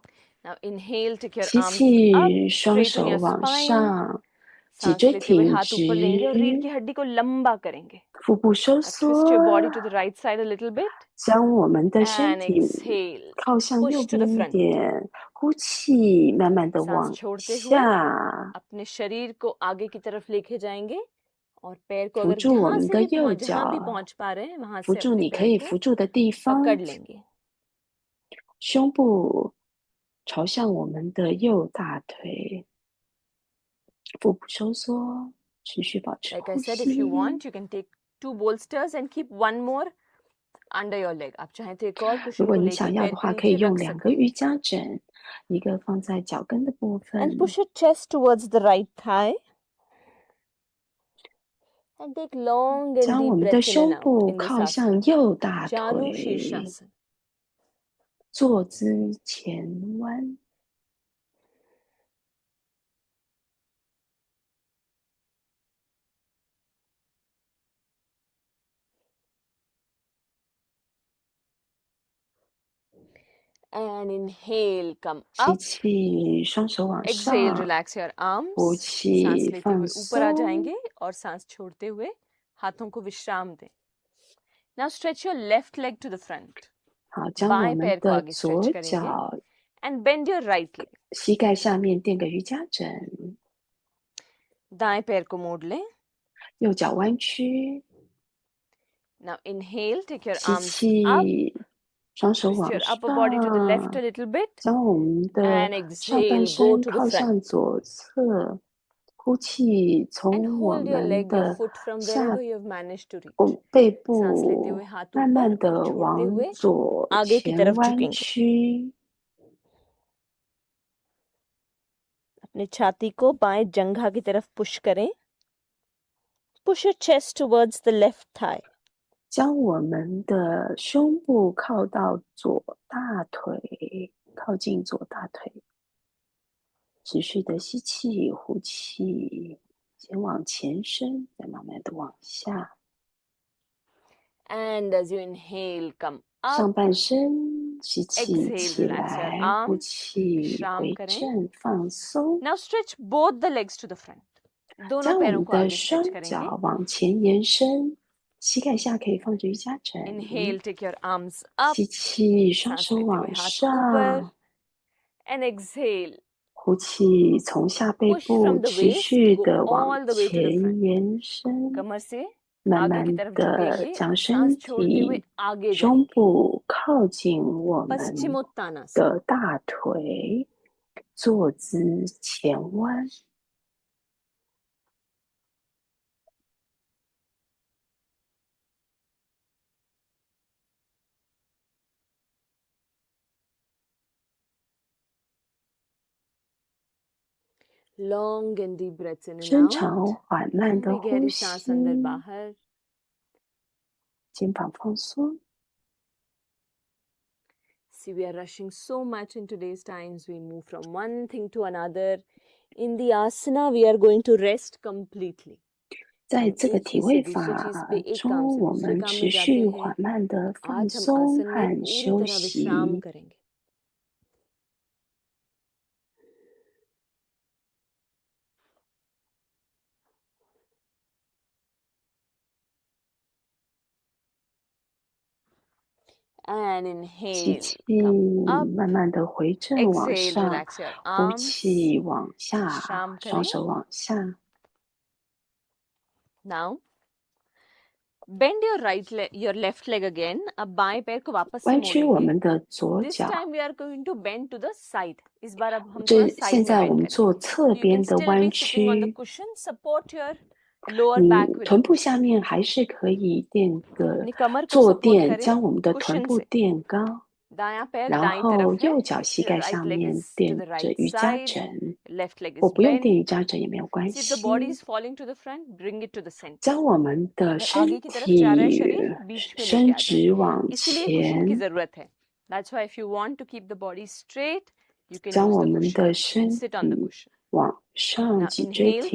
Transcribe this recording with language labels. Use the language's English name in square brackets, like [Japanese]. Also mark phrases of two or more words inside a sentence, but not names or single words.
[English] Now inhale, take your [Chinese] 吸 [English] arms up, [Chinese] 气，双 [English] straighten [Chinese] 手 [English] your [Chinese] 往 [English] spine. [Chinese] 上，脊 [Hindi] सांस [Chinese] 椎 [Hindi] लेते हुए [Chinese] 挺 [Hindi] हाथ ऊपर लेंगे और रीढ़ [Chinese] 直， [Hindi] की हड्डी को लंबा करेंगे. [Chinese] 腹部收 [English] Now [Chinese] 缩， [English] twist your body to the right side a little bit [Chinese] 将我们的身 [English] and [Chinese] 体 [English] exhale. [Chinese] 靠向右 [English] Push to the [Chinese] 边一 [English] front. [Chinese] 点，呼气，慢慢的 [Hindi] सांस [Chinese] 往 [Hindi] छोड़ते हुए [Chinese] 下， [Hindi] अपने शरीर को आगे की तरफ लेके जाएंगे और पैर को [Chinese] 扶 [Hindi] अगर [Chinese] 住我 [Hindi] जहां [Chinese] 们 [Hindi] से [Chinese] 的 [Hindi] भी [Chinese] 右 [Hindi] जहां भी [Chinese] 脚， [Hindi] पहुंच पा रहे हैं वहां [Chinese] 扶 [Hindi] से [Chinese] 住 [Hindi] अपने [Chinese] 你可 [Hindi] पैर [Chinese] 以 [Hindi] को [Chinese] 扶住的地方， [Hindi] पकड़ लेंगे. [Chinese] 胸部朝向我们的右大腿，腹部收缩，持续保持 [English] Like I [Chinese] 呼 [English] said, if [Chinese] 吸。 [English] you want, you can take two bolsters and keep one more under your leg. [Hindi] आप चाहें तो एक और [Chinese] 如 [Hindi] cushion [Chinese] 果 [Hindi] को [Chinese] 你 [Hindi] लेके [Chinese] 想要 [Hindi] पैर [Chinese] 的 [Hindi] के [Chinese] 话，可以 [Hindi] नीचे [Chinese] 用 [Hindi] रख [Chinese] 2 [Hindi] सकते [Chinese] 个 [Hindi] हैं [Chinese] 瑜伽枕，一个放在脚跟的部 [English] and [Chinese] 分， [English] push your chest towards the right thigh and take long and [Chinese] 将我 [English] deep [Chinese] 们的 [English] breaths in and [Chinese] 胸 [English] out [Chinese] 部 [English] in this [Chinese] 靠 [English] asana. [Chinese] 向右大 [English] Janu [Chinese] 腿， [English] Shirshasana. [Chinese] 坐姿前弯。 [English] And inhale, come [Chinese] 吸 [English] up. [Chinese] 气，双手往 [English] Exhale, [Chinese] 上， [English] relax your [Chinese] 呼 [English] arms. [Chinese] 气， [Hindi] सांस लेते [Chinese] 放 [Hindi] हुए ऊपर आ [Chinese] 松。 [Hindi] जाएंगे और सांस छोड़ते हुए हाथों को विश्राम दें. [English] Now stretch your left leg to the front. [Chinese] 好，将我 [Hindi] बाएं [Chinese] 们 [Hindi] पैर को [Chinese] 的 [Hindi] आगे stretch [Chinese] 左 [Hindi] करेंगे [Chinese] 脚 [English] and bend your right leg. [Chinese] 膝盖下面垫个瑜伽枕， [Hindi] दाएं पैर को मोड़ लें. [Chinese] 右脚弯曲， [English] Now inhale, take your [Chinese] 吸 [English] arms up. [Chinese] 气，双手 [English] Twist [Chinese] 往 [English] your upper body to the left [Chinese] 上， [English] a little bit [Chinese] 将我们的 [English] and [Chinese] 上半 [English] exhale, go [Chinese] 身 [English] to the [Chinese] 靠 [English] front. [Chinese] 向左侧，呼气， [English] And [Chinese] 从我 [English] hold your [Chinese] 们 [English] leg, your [Chinese] 的 [English] foot from [Chinese] 下 [English] wherever you have managed to [Chinese] 我 [English] reach. [Chinese] 背 [Hindi] सांस लेते [Chinese] 部 [Hindi] हुए हाथ [Chinese] 慢 [Hindi] ऊपर [Chinese] 慢 [Hindi] और [Chinese] 的 [Hindi] छोड़ते [Chinese] 往 [Hindi] हुए [Chinese] 左 [Hindi] आगे की [Chinese] 前 [Hindi] तरफ [Chinese] 弯 [Hindi] झुकेंगे. [Chinese] 曲， [Hindi] अपने छाती को बाएं जंघा की तरफ पुश करें. [English] Push your chest towards the left thigh. [Chinese] 将我们的胸部靠到左大腿，靠近左大腿，持续的吸气、呼气，先往前伸，再慢慢的往下。 [English] And as you inhale, come [Chinese] 上 [English] up. [Chinese] 半身吸气 [English] Exhale, [Chinese] 起 [English] relax your [Chinese] 来，呼 [English] arms. [Chinese] 气 [Hindi] विश्राम [Chinese] 回 [Hindi] करें. [Chinese] 正放松。 [English] Now stretch both the legs to the front. [Hindi] दोनों [Chinese] 将我 [Hindi] पैरों [Chinese] 们 [Hindi] को [Chinese] 的 [Hindi] आगे stretch [Chinese] 双 [Hindi] करेंगे. [Chinese] 脚往前延伸，膝盖下可以放着瑜伽枕。 [English] Inhale, take your arms up. [Chinese] 吸气，双 [Hindi] सांस [Chinese] 手 [Hindi] लेते हुए [Chinese] 往 [Hindi] हाथ [Chinese] 上。 [Hindi] ऊपर. [English] And exhale. [Chinese] 呼气，从下背 [English] Push [Chinese] 部 [English] from the [Chinese] 持 [English] waist, [Chinese] 续 [English] go [Chinese] 的往 [English] all the way to the [Chinese] 前 [English] front. [Chinese] 延伸， [Hindi] कमर से [Chinese] 慢 [Hindi] आगे की [Chinese] 慢 [Hindi] तरफ [Chinese] 的 [Hindi] झुकेंगे [Chinese] 将 [Hindi] और [Chinese] 身 [Hindi] सांस छोड़ते हुए [Chinese] 体、 [Hindi] आगे [Chinese] 胸 [Hindi] जाएंगे. [Chinese] 部靠近我们 [Hindi] पश्चिमोत्तानासन. [Chinese] 的大腿，坐姿前弯。 [English] Long and deep breaths in and [Chinese] 深 [English] out. [Chinese] 长缓慢的 [Hindi] लंबी [Chinese] 呼 [Hindi] गहरी [Chinese] 吸， [Hindi] सांस अंदर बाहर. [Chinese] 肩膀放松。 [English] See, we are rushing so much in today's times. We move from one thing to another. In the asana, we are going to rest completely. [Chinese] 在 [Hindi] हम [Chinese] 这个 [Hindi] एक [Chinese] 体 [Hindi] चीज [Chinese] 位 [Hindi] से दूसरी [Chinese] 法 [Hindi] चीज पे एक काम [Chinese] 中， [Hindi] से [Chinese] 我 [Hindi] दूसरे [Chinese] 们 [Hindi] काम [Chinese] 持 [Hindi] में जाते [Chinese] 续 [Hindi] हैं. [Chinese] 缓慢的放 [Hindi] आज हम [Chinese] 松 [Hindi] आसन में [Chinese] 和 [Hindi] पूरी [Chinese] 休 [Hindi] तरह विश्राम [Chinese] 息。 [Hindi] करेंगे. [English] And [Chinese] 吸 [English] inhale, [Chinese] 气， [English] come up. [Chinese] 慢慢的回正往 [English] Exhale, [Chinese] 上， [English] relax your [Chinese] 呼 [English] arms. [Chinese] 气往下， [Hindi] विश्राम [Chinese] 双 [Hindi] करें. [Chinese] 手往下。 [English] Now, bend your your left leg again. [Hindi] अब बाएं पैर को वापस से [Chinese] 弯曲我 [Hindi] मोड़ेंगे. [Chinese] 们的左 [English] This [Chinese] 脚。 [English] time we are going to bend to the side. [Hindi] इस बार अब हम [Chinese] 这 [Hindi] थोड़ा side [Chinese] 现 [Hindi] में [Chinese] 在我 [Hindi] bend [Chinese] 们 [Hindi] करेंगे. [Chinese] 做侧 [English] You can [Chinese] 边的 [English] still [Chinese] 弯 [English] be sitting on the [Chinese] 曲， [English] cushion. Support your lower [Chinese] 你 [English] back with the [Chinese] 臀部 [English] cushion. [Chinese] 下面还是可以垫个 [Hindi] अपनी कमर को [Chinese] 坐 [Hindi] support [Chinese] 垫， [Hindi] करें [Chinese] 将我们的臀 [Hindi] cushion [Chinese] 部 [Hindi] से. [Chinese] 垫高。 [Hindi] दायां पैर [Chinese] 然 [Hindi] दाईं [Chinese] 后 [Hindi] तरफ है. [Chinese] 右脚膝 [English] Your [Chinese] 盖 [English] right [Chinese] 上 [English] leg [Chinese] 面 [English] is to [Chinese] 垫 [English] the [Chinese] 着 [English] right [Chinese] 瑜伽 [English] side. [Chinese] 枕， [English] Left leg [Chinese] 我 [English] is [Chinese] 不用垫 [English] bent. [Chinese] 瑜伽枕也没有关 [English] See if [Chinese] 系 [English] the。body is falling to the front, bring it to the center. [Chinese] 将我们的 [Hindi] अगर [Chinese] 身 [Hindi] आगे की तरफ जा रहा है [Chinese] 体 [Hindi] शरीर बीच में [Chinese] 伸 [Hindi] लेके आ [Chinese] 直 [Hindi] जाए. [Chinese] 往 [Hindi] इसीलिए cushion की [Chinese] 前， [Hindi] जरूरत है. [English] That's why if you want to keep the body straight, you can [Chinese] 将 [English] use [Chinese] 我 [English] the [Chinese] 们 [English] cushion [Chinese] 的 [English] and [Chinese] 身 [English] sit on the [Chinese] 体 [English] cushion. [Chinese] 往上， [English] Now [Chinese] 脊椎 [English] inhale,